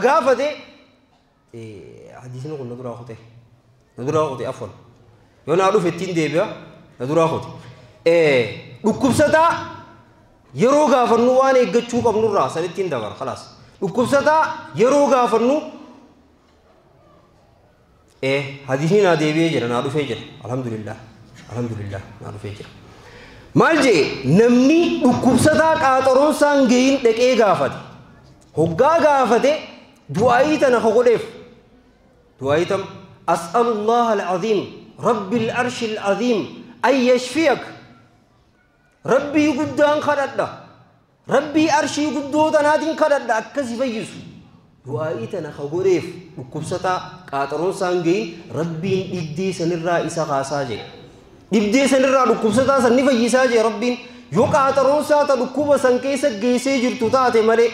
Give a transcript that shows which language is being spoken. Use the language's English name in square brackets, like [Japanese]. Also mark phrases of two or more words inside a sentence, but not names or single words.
[Oromo] gaafate hadiisni kun nadura khote afwan yona dhufe ittiin deebi'a nadura khote dhukkubsataa yeroo gaafannu waan eeggachuu qabnurraa sanittiin dabar خلاص dhukkubsataa yeroo gaafannu hadiisni na deebi'ee jira na dhufee jira alhamdulillah na dhufee jira maal jee namni dhukkubsataa qaaxaroonsaan geyin dhaqee gaafate hoggaa gaafate du'aa'ii tana ka godheef du'aa'ii tam [Arabic] أسأل الله العظيم رب العرش العظيم أن يشفيك [Oromo] rabbii guddaan kadhadha rabbii arshii guddoo tanaatiin kadhadha akkasi fayyisu du'aa'ii tana ka godheef dhukkubsataa qaaxaroonsaan geyin rabbiin dhibdee sanirraa isa kaasaa jee dhibdee sanirraa dhukkubsataa san ni fayyisaa jee rabbiin yoo qaaxaroonsaa ta dhukkuba san keessa geessee jirtu taate malee